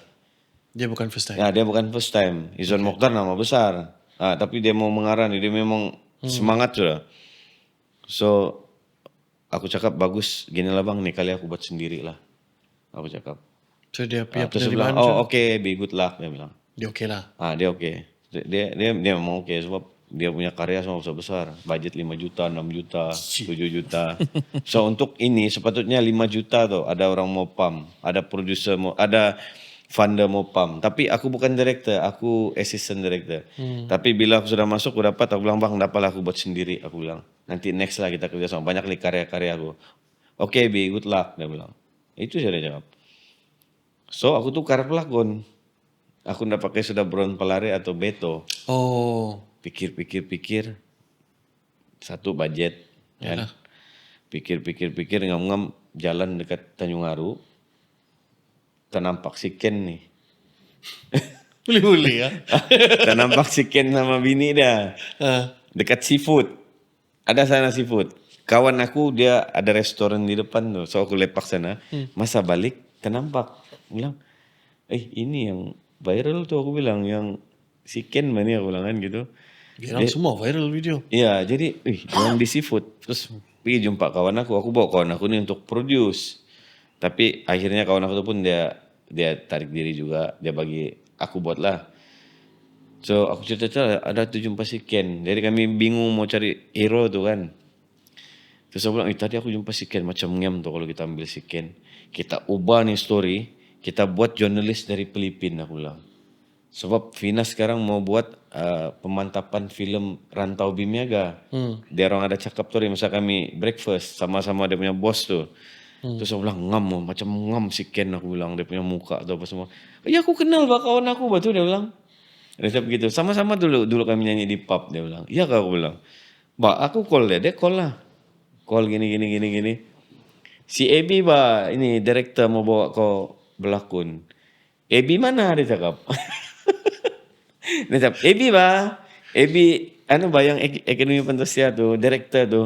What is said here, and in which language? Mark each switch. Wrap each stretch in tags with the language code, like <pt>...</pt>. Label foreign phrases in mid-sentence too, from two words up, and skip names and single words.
<ms>Dia bukan</ms> <en>first time.</en> <ms>Ya, dia bukan</ms> <en>first time.</en> <ms>Izwan Mokhtar nama besar. Tapi dia mau mengarah ni, dia memang semangat sudah. So, aku cakap bagus, gini lah bang, ni kali aku buat sendiri lah. Aku cakap. So dia punya Terus dia bilang, penerimaan</ms> <en>oh okay, be good luck.</en> <ms>Dia bilang. dia okey lah. Dia okay. Dia memang okay sebab dia punya karya semua besar-besar. Budget 5 juta, 6 juta, 7 juta. So untuk ini sepatutnya 5 juta tu. Ada orang mau pump. Ada producer mau, ada funder mau pump. Tapi aku bukan director. Aku</ms> <en>assistant director.</en> <ms>Tapi bila aku sudah masuk, aku dapat. Aku bilang, bang dapatlah aku buat sendiri. Aku bilang, nanti next lah kita kerja sama. Banyak lagi karya-karya aku.</ms> <en>Okay, be good luck.</en> <ms>Dia bilang. Itu saya jawab. So aku tukar pelakon. Aku ndak pakai sudah Bron Palare atau Beto. Oh, Pikir. Satu budget. Kan? Pikir ngam-ngam jalan dekat Tanjung Aru. Ternampak si Ken nih. boleh ya. Ternampak si Ken sama bini dia. Dekat seafood. Ada sana seafood. Kawan aku dia ada restoran di depan tuh. So aku lepak sana. Masa balik ternampak. Bilang, ini yang viral tuh aku bilang. Yang si Ken mana aku bilang kan gitu. Orang semua viral video. Iya, jadi orang di seafood. Terus pergi jumpa kawan aku. Aku bawa kawan aku ni untuk produce. Tapi akhirnya kawan aku tu pun dia tarik diri juga. Dia bagi aku buat lah. So aku cerita ada tu jumpa si Ken. Jadi kami bingung mau cari hero tu kan. Terus aku bilang, tadi aku jumpa si Ken. Macam ngem tu kalau kita ambil si Ken. Kita ubah nih story. Kita buat jurnalis dari Filipina aku bilang. Sebab Vina sekarang mau buat pemantapan film Rantau Bimiaga. Dia orang ada cakap tuh, masa kami breakfast sama-sama dia punya bos tuh. Terus aku bilang ngam, macam ngam si Ken aku bilang dia punya muka atau apa semua. Ya aku kenal bah kawan aku betul dia bilang. Dia begitu. Sama-sama dulu kami nyanyi di pub dia bilang. Iya kak aku bilang. Bah aku call dia call lah. Call gini. Si Ebi bah ini director mau bawa kau berlakon. Ebi mana dia cakap. Dia cakap, Ebi, yang Akademi Fantasia tu, director tu.</ms>